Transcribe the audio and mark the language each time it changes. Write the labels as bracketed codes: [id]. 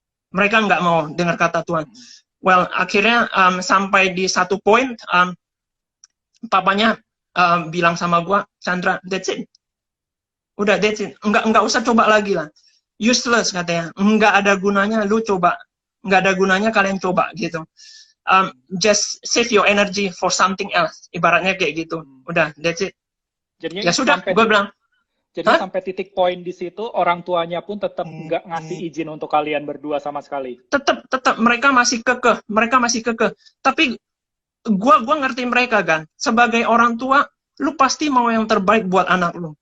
[id] Mereka nggak mau dengar kata Tuhan. Well, akhirnya sampai di satu point, papanya bilang sama gua, Chandra, [en] that's it. [id] Udah, that's it. Nggak usah coba lagi lah. [en] Useless [id] katanya. Nggak ada gunanya lu coba. Nggak ada gunanya kalian coba gitu. [en] Just save your energy for something else. [id] Ibaratnya kayak gitu. Udah, [en] that's it. [id] Jadinya ya sudah, gue bilang. Jadi sampai titik poin di situ, orang tuanya pun tetap nggak ngasih izin untuk kalian berdua sama sekali. Tetap mereka masih kekeh. Tapi gue ngerti mereka sebagai orang tua, lu pasti mau yang terbaik buat anak lu.